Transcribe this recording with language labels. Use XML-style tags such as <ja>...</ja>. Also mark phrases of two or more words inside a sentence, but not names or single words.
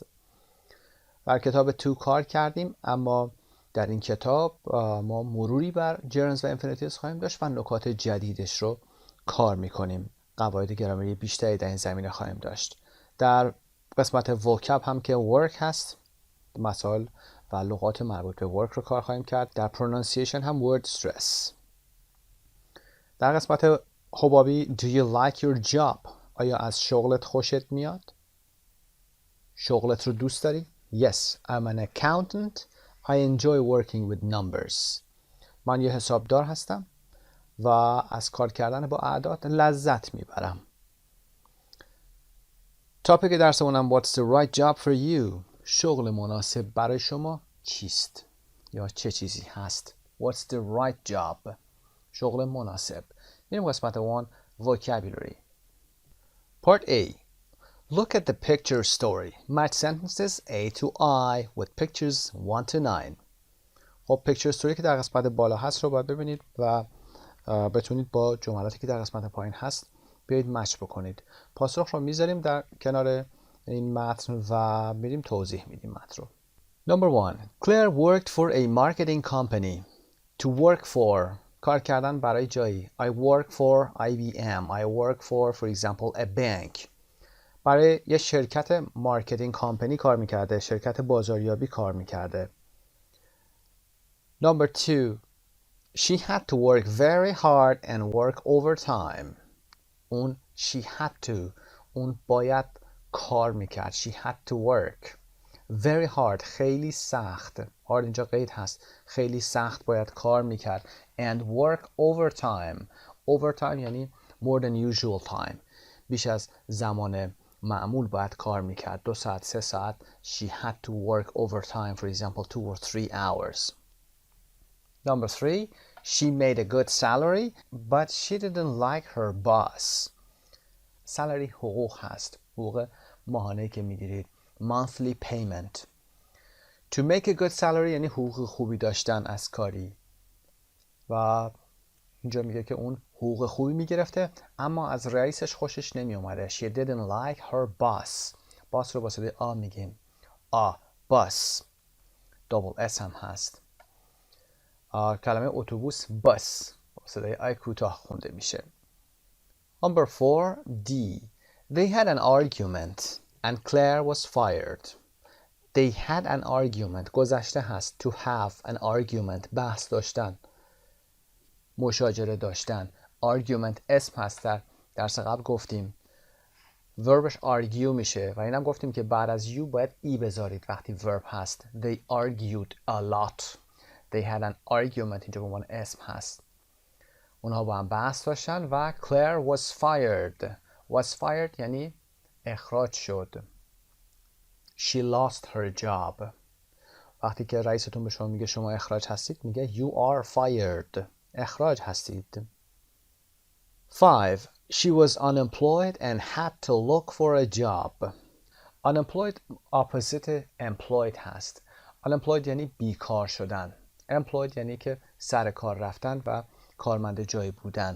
<fa>بر کتاب تو کار کردیم، اما در این کتاب ما مروری بر جرندز و انفینیتیوز خواهیم داشت و نکات جدیدش رو کار میکنیم. قواعد گرامری بیشتری در این زمینه خواهیم داشت. در قسمت وکاب هم که ورک هست، مسائل و لغات مربوط به ورک رو کار خواهیم کرد. در پرونانسیشن هم</fa> <en>word stress.</en> <fa>در قسمت حبابی</fa> <en>Do you like your job؟</en> <fa>آیا از شغلت خوشت میاد؟ شغلت رو دوست داری؟</fa> <en>Yes, I'm an accountant. I enjoy working with numbers.</en> <fa>من یه حسابدار هستم و از کار کردن با اعداد لذت میبرم.</fa> <en>تاپیک درسمونم What's the right job for you؟</en> <fa>شغل مناسب برای شما چیست؟ یا چه چیزی هست؟</fa> <en>What's the right job؟</en> <fa>شغل مناسب. میریم قسمت 1 Vocabulary.</fa> <en>Part A. Look at the picture story. Match sentences A to I with pictures 1 to 9.</en> <fa>خب</fa> <en>picture story</en> <fa>که در قسمت بالا هست رو باید ببینید و بتونید با جملاتی که در قسمت پایین هست بیایید مچ بکنید. پاسخ رو میذاریم در کنار این متن و میریم توضیح میدیم متن رو.</fa> <en>Number 1. Claire worked for a marketing company. To work for.</en> <fa>کار کردن برای جایی.</fa> <en>I work for IBM. I work for example, a bank.</en> <fa>برای یه شرکت</fa> <en>marketing company</en> <fa>کار میکرده، شرکت بازاریابی کار میکرده.</fa> <en>Number 2. She had to work very hard and work overtime. اون she had to.</en> <fa>اون باید کار میکرد.</fa> <en>She had to work very hard.</en> <fa>خیلی سخت. hard اینجا قید هست. خیلی سخت باید کار میکرد.</fa> <en>And work overtime. Overtime یعنی more than usual time.</en> <fa>بیش از زمان معمول باید کار میکرد. 2 ساعت 3 ساعت.</fa> <en>She had to work overtime, for example 2 or 3 hours. Number 3. She made a good salary, but she didn't like her boss.</en> <fa>salary حقوق هست. حقوق ماهانه‌ای که میگیرید.</fa> <en>Monthly payment. To make a good salary</en> <fa>یعنی حقوق خوبی داشتن از کاری. و اینجا میگه که اون حقوق خوبی میگرفته اما از رئیسش خوشش نمی اومده.</fa> <en>She didn't like her boss. boss</en> <fa>رو با صدای آ میگیم.</fa> <en>boss. double s</en> <fa>هم هست. کلمه اتوبوس bus با صدای آی کوتاه خونده میشه.</fa> <en>Number 4 D. They had an argument and Claire was fired. They had an argument. گذشته هست. To have an argument.</en> <fa>بحث داشتن. مشاجره داشتن. argument اسم هست. در درس قبل گفتیم وربش argue میشه و اینم گفتیم که بعد از you باید ای بذارید وقتی ورب هست.</fa> <en>They argued a lot. They had an argument.</en> <fa>اینجا به عنوان اسم هست. اونها با هم بحث داشتن و</fa> <en>Claire was fired. was fired</en> <fa>یعنی اخراج شد.</fa> <en>She lost her job.</en> <fa>وقتی که رئیستون به شما میگه شما اخراج هستید میگه</fa> <en>you are fired.</en> <fa>اخراج هستید. 5.</fa> <en>She was unemployed and had to look for a job. Unemployed opposite employed</en> <fa>هست.</fa> <en>Unemployed</en> <fa>یعنی بیکار شدن. employed یعنی که سر کار رفتن و کارمند جایی بودن.</fa>